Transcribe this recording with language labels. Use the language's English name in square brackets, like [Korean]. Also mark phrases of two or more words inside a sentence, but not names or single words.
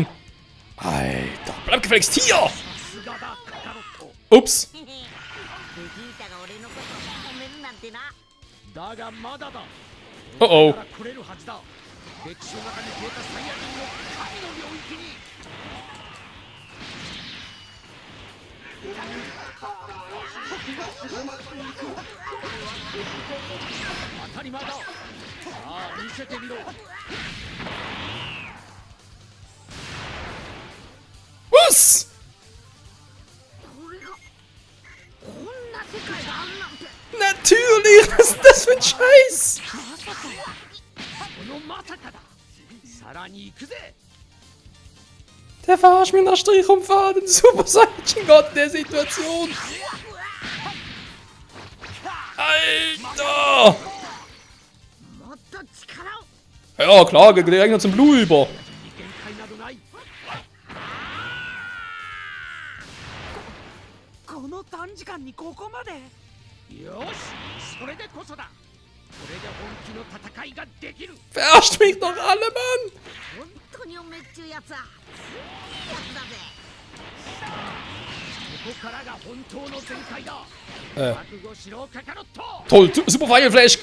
[German] Alter, bleib gefälligst hier! Ups. [Japanese] ベジータが俺のことを褒めるなんてな。だがまだだ。 Oh oh. から来れるはずだ。歴史の中に消えたサイヤ人の神の領域に。当たり前だ。さあ見せてみろ。 [German] Was? [Japanese] これがこんな世界があるなんて。 [German] Natürlich! Was ist das für ein Scheiß? [Japanese] このまさかだ。さらに行くぜ。 [German] Der verarscht mir nach Strich und Faden. Super Saiyan Gott der Situation. Alter! [Japanese] もっと力を。 [German] Ja, klar, geht der Gegner zum Blue über. [Japanese] 限界などない。この短時間にここまで。よし、それでこそだ。これで本気の戦いができる。 [German] Verarscht mich doch alle, Mann! [Japanese] 本当におめっちゅうやつは。いいやつだぜ。ここからが本当の全開だ。覚悟しろ、カカロット。 [German] Toll, Super Fire Flash.